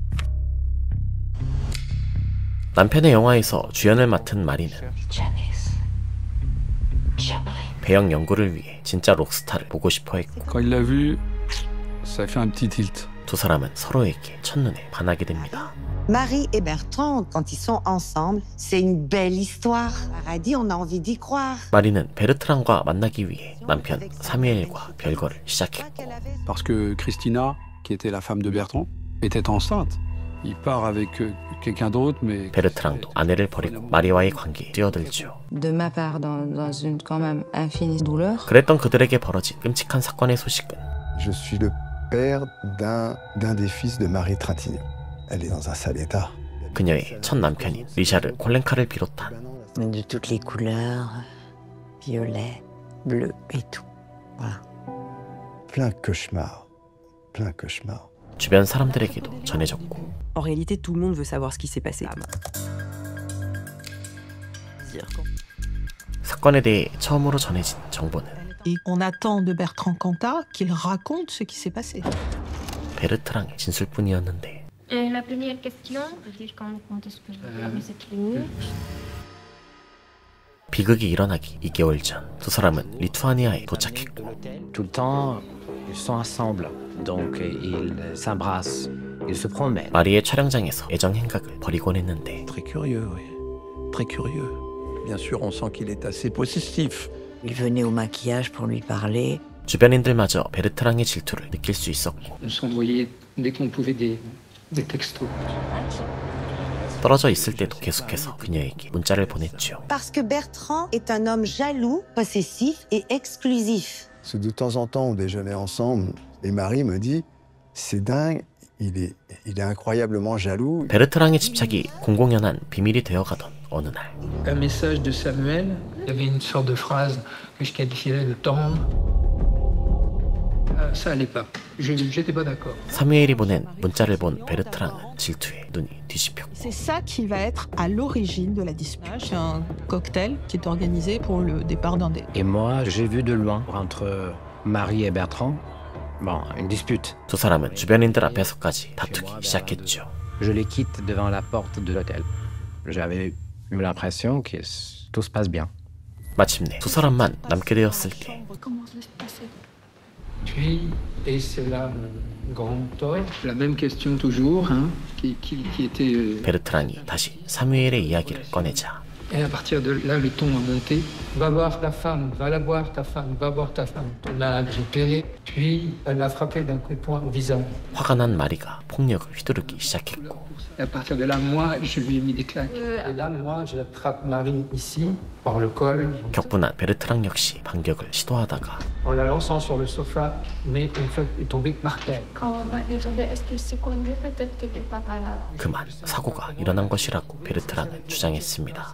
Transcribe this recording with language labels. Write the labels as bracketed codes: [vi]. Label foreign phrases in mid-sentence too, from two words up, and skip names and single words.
[ko] 남편의 영화에서 주연을 맡은 마리는 배역 연구를 위해 진짜 록스타를 보고 싶어 했고 [fr] Quand il l'a vu, ça a fait un petit tilt. [ko] 두 사람은 서로에게 첫눈에 반하게 됩니다. [fr] Marie et Bertrand, quand ils sont ensemble, c'est une belle histoire. Paradis, on a envie d'y croire. [ko] 마리는 베르트랑과 만나기 위해 남편 사무엘과 별거를 시작했고 [fr] Parce que Christina, qui était la femme de Bertrand, était enceinte. Il part avec quelqu'un d'autre, mais [ko] 베르트랑도 아내를 버리고 마리와의 관계에 뛰어들죠. [fr] De ma part, dans une quand même infinie douleur. [ko] 그랬던 그들에게 벌어진 끔찍한 사건의 소식은 [fr] Je suis le père d'un des fils de Marie Trintignant. Elle est dans un sale état. [ko] 그녀의 첫 남편인 리샤르 콜렌카를 비롯한 [fr] De toutes les couleurs, violet, bleu et tout. Voilà. Plein de cauchemars. Plein de cauchemars. [ko] 주변 사람들에게도 전해졌고 [fr] En réalité, tout le monde veut savoir ce qui s'est passé. [ko] 사건에 대해 처음으로 전해진 정보는 [fr] Et on attend de Bertrand Cantat qu'il raconte ce qui s'est passé. [ko] 베르트랑의 진술뿐이었는데 [fr] La première question, c'est-à-dire quand est-ce que vous êtes venus? [ko] 비극이 일어나기 2개월 전 두 사람은 리투아니아에 도착했고 [fr] Tout le temps, ils sont ensemble, donc ils s'embrassent, ils se promènent. [ko] 마리의 촬영장에서 애정 행각을 벌이곤 했는데 [fr] Très curieux, oui. Très curieux. Bien sûr, on sent qu'il est assez possessif. Il venait au maquillage pour lui parler. [ko] 주변인들마저 베르트랑의 질투를 느낄 수 있었고 [fr] On s'envoyait dès qu'on pouvait des textos. [ko] 떨어져 있을 때도 계속해서 그녀에게 문자를 보냈죠. [fr] Parce que Bertrand est un homme jaloux, possessif et exclusif. Parce que de temps en temps, on déjeunait ensemble et Marie me dit c'est dingue, il est incroyablement jaloux. [ko] 베르트랑의 집착이 공공연한 비밀이 되어가던 어느 날 [fr] Un message de Samuel, il y avait une sorte de phrase que je qualifiais de tendre. Ça allait pas. J'étais pas d'accord. [ko] 사무엘이 보낸 문자를 본 베르트랑은 질투에 눈이 뒤집혔고 [fr] C'est ça qui va être à l'origine de la dispute. C'est un cocktail qui est organisé pour le départ d'un dé. Et moi, j'ai vu de loin, entre Marie et Bertrand, bon, une dispute. [ko] 두 사람은 주변인들 앞에서까지 다투기 시작했죠. [fr] Je les quitte devant la porte de l'hôtel. J'avais eu l'impression que tout se passe bien. [ko] 마침내 두 사람만 남게 되었을 때 [fr] Puis, et c'est là un grand tort. La même question toujours, hein, qui était... [ko] 베르트랑이 다시 사무엘의 이야기를 꺼내자 [fr] Et à partir de là, le ton a monté. Va voir ta femme, va la voir ta femme, va voir ta femme. On l'a récupérée, puis elle l'a frappé d'un coup de poing au visage. [ko] 화가 난 마리가 폭력을 휘두르기 시작했고 [fr] Et à partir de là, moi, je lui ai mis des claques. Et là, moi, j'attrape Marie ici, par le col. [ko] 격분한 베르트랑 역시 반격을 시도하다가 [fr] En la lançant sur le sofa, mais une fois est tombée par terre. Quand elle est tombée, est-ce qu'elle s'est connue? Peut-être que t'es pas là. [ko] 그만 사고가 일어난 것이라고 베르트랑은 주장했습니다.